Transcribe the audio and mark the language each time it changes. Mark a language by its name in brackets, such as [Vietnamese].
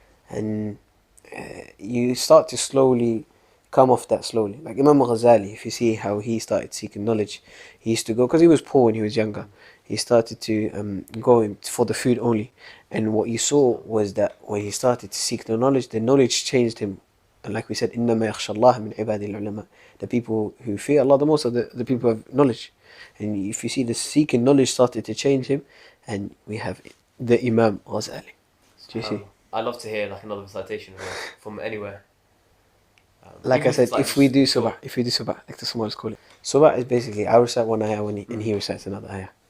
[English] And you start to slowly come off that slowly. Like Imam Ghazali, if you see how he started seeking knowledge, he used to go, because he was poor when he was younger, he started to go for the food only. And what you saw was that when he started to seek the knowledge changed him. [Arabic] And like we said, إِنَّمَا يَخْشَى اللَّهَ مِنْ عِبَادِ الْعُلَمَاءِ. [English] The people who fear Allah the most are the people who have knowledge. And if you see the seeking knowledge started to change him, and we have the Imam Ghazali. Do you see? I'd love to hear like another recitation from anywhere. Like I said, if we do subah, like the Somalis call it. Subah is basically, I recite one ayah and he recites another ayah.